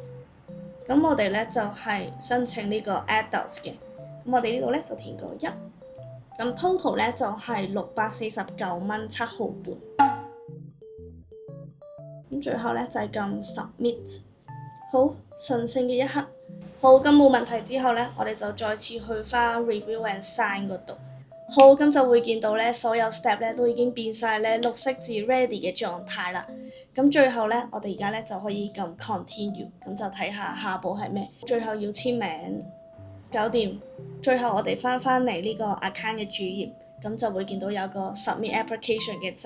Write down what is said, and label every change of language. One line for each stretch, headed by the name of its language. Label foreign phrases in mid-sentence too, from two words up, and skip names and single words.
Cantonese: 咁我哋咧就係申請呢個 adults 嘅，咁我哋呢度咧就填個1，咁 total 咧就係649蚊7毫半。咁最後咧就係撳 submit。好，神聖嘅一刻。好，咁冇問題之後咧，我哋就再次去翻
English: review and sign
Cantonese: 嗰度。好，咁就會見到咧，所有 step 咧都已經變晒咧綠色字 ready 嘅狀態啦。咁最後咧，我哋而家咧就可以撳 continue， 咁就睇下下步係咩。最後要簽名，搞掂。最後我哋翻嚟呢個 account 嘅主頁，咁就會見到有個
English: submit application
Cantonese: 嘅掣。